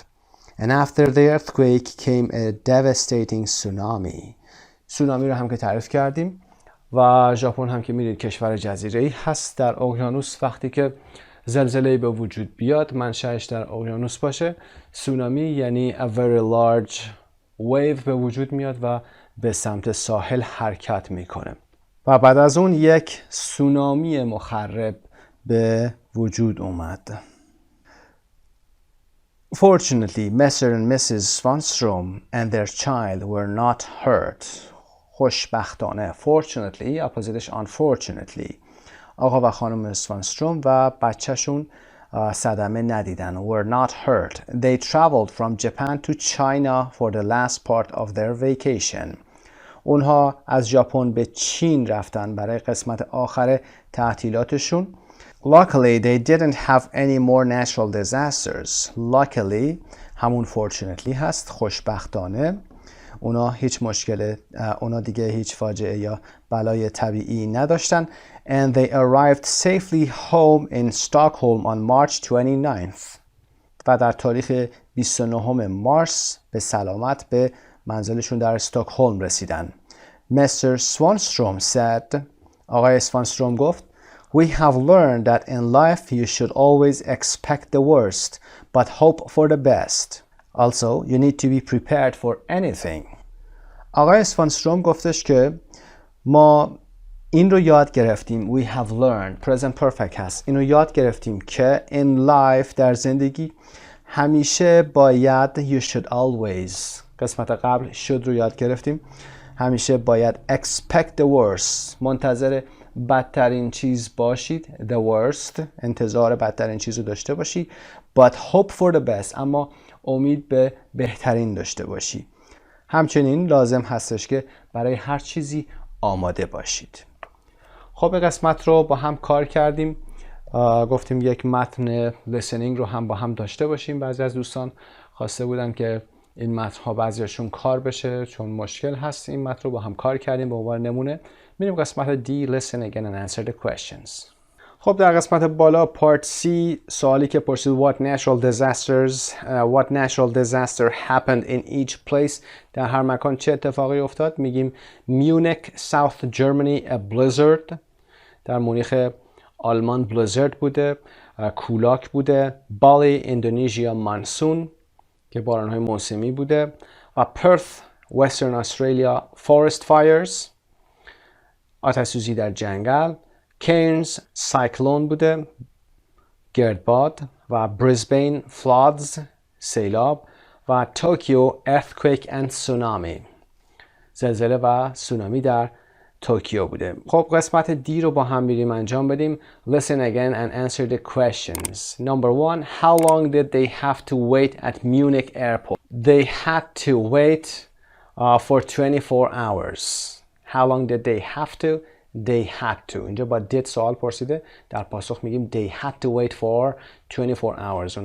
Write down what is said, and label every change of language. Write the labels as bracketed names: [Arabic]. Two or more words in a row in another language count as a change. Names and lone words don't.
[English] And after the earthquake came a devastating tsunami. [Persian] سونامی رو هم که تعریف کردیم و ژاپن هم که میدید کشور جزیره‌ای هست در اقیانوس. وقتی که زلزله‌ای به وجود بیاد منشأش در اقیانوس باشه، سونامی یعنی [English] a very large wave [Persian] به وجود میاد و به سمت ساحل حرکت میکنه و بعد از اون یک سونامی مخرب به وجود اومد. [English] Fortunately, Mr. and Mrs. Svanstrom and their child were not hurt. [Persian] خوشبختانه. Fortunately, اپوزیتش unfortunately. آقا و خانم اسوانستروم و بچهشون صدمه ندیدن. [English] Were not hurt. They traveled from Japan to China for the last part of their vacation. [Persian] اونها از ژاپن به چین رفتن برای قسمت آخر تعطیلاتشون. [English] Luckily, they didn't have any more natural disasters. [Persian] Luckily, همون fortunately هست. خوشبختانه. اونا دیگه هیچ فاجعه یا بلای طبیعی نداشتن. [English] And they arrived safely home in Stockholm on March 29th. [Persian] و در تاریخ 29 مارس به سلامت به منزلشون در استکهلم رسیدن. [English] Mr. Svanstrom said, [Persian] آقای سوانستروم گفت, [English] We have learned that in life you should always expect the worst, but hope for the best. Also, you need to be prepared for anything. [Persian] آقای سوانستروم گفتش که ما این رو یاد گرفتیم. [English] We have learned. present perfect [Persian] هست. این رو یاد گرفتیم که [English] in life [Persian] در زندگی همیشه باید [English] you should always. [Persian] قسمت قبل should رو یاد گرفتیم. همیشه باید [English] expect the worst. [Persian] منتظر بدترین چیز باشید. [English] The worst. [Persian] انتظار بدترین چیز رو داشته باشی. [English] But hope for the best. [Persian] اما امید به بهترین داشته باشی. همچنین لازم هستش که برای هر چیزی آماده باشید. خب قسمت رو با هم کار کردیم. گفتیم یک متن listening رو هم با هم داشته باشیم. بعضی از دوستان خواسته بودن که این متن ها بعضیشون کار بشه چون مشکل هست. این متن رو با هم کار کردیم. به عنوان نمونه میریم قسمت D [English] listen again and answer the questions. [Persian] خب در قسمت بالا پارت C سوالی که پرسید [English] what natural disaster happened in each place. [Persian] در هر مکان چه اتفاقی افتاد؟ [English] میگیم Munich, South Germany, a blizzard. [Persian] در مونیخ آلمان بلیزرد بوده، کولاک بوده. بالی اندونزیا مانسون که بارانهای موسمی بوده و پرث وسترن استرالیا [English] forest fires [Persian] آتش سوزی در جنگل. کینز سایکلون بوده گردباد و بریزبین فلادز سیلاب و توکیو [English] earthquake and tsunami [Persian] زلزله و سونامی در توکیو بوده. خب قسمت دی رو با هم میریم انجام بدیم. [English] Listen again and answer the questions. Number 1. How long did they have to wait at Munich airport? They had to wait for 24 hours. How long did they have to? They had to. [Persian] اینجا با did سوال پرسیده. در پاسخ میگیم [English] they had to wait for 24 hours.